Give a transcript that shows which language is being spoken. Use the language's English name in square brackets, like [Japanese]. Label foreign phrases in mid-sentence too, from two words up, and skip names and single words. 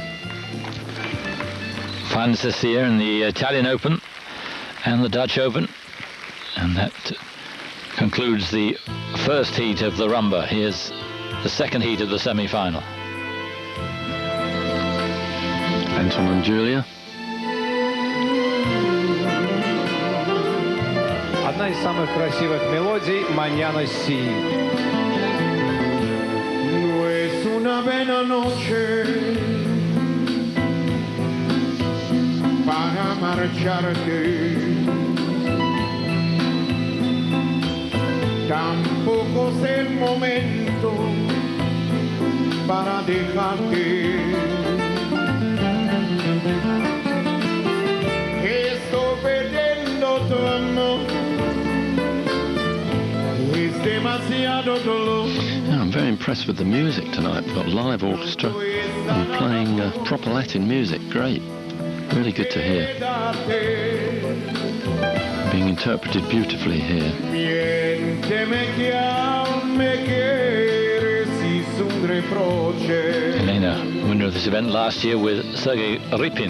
[English] Finals this year in the Italian Open and the Dutch Open, and that concludes the first heat of the rumba. Here's the second heat of the semi-final. Anton and Julia. [Russian] Одна из самых красивых мелодий «Mañana sí». [Spanish] No es una buena noche para marcharte, tampoco es el momento para dejarte. Estoy perdiendo tu amor, es demasiado dolor. [English] I'm very impressed with the music tonight. We've got live orchestra and playing proper Latin music. Great. Really good to hear. Being interpreted beautifully here. Elena, winner of this event last year with Sergei Ripin.